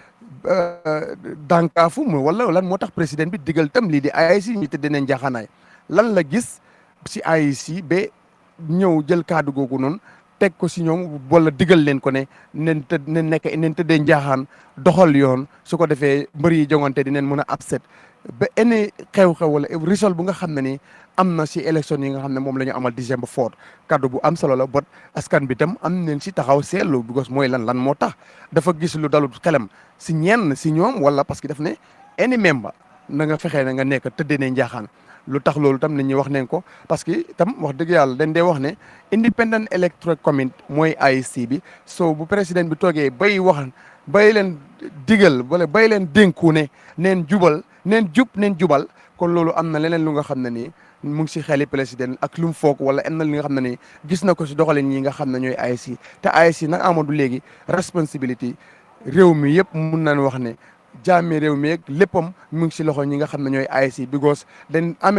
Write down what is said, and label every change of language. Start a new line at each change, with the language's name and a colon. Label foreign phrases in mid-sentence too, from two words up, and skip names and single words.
Wolof: dànkaafu wala lan moo tax président bi digal tam lii di AIC ñi te dinañ jaaxaanaay lan la gis si AIC ba ñëw jël kàddu googu noonu teg ko si ñoom wala digal leen ko ne nen tëddee njaaxaan doxal yoon su ko defee mbër yi jongante dinañ mën a upset ba any xew-xew wala result bu nga xam ne ni am na si élection yi nga xam ne moom la ñu amal December 4 kaddu bu am solo la bot askan bi tam am nañ si taxaw seetlu because mooy lan moo tax dafa gis lu dalut xelam si ñenn si ñoom wala parce que daf ne any member na nga fexee na nga nekk tëddee ne njaaxaan lu tax loolu tam nit ñi wax nañ ko parce que tam wax dëgg yàlla dañ dee wax ne
English: independent electoral committee
Wolof: mooy IEC bi so bu président bi toogee bay leen digal wala bay leen dénku ne neen jubal neen jubal kon loolu am na leneen lu nga xam ne nii mu ngi si xeli président ak lu mu foog wala am na li nga xam ne nii gis na ko si doxalin ñi nga xam ne ñooy IEC te IEC nag Amadou léegi responsibility réew mi yëpp mun nañ wax ne jaami réew mi ak léppam mu ngi si loxo ñi nga xam ne ñooy IEC because dañ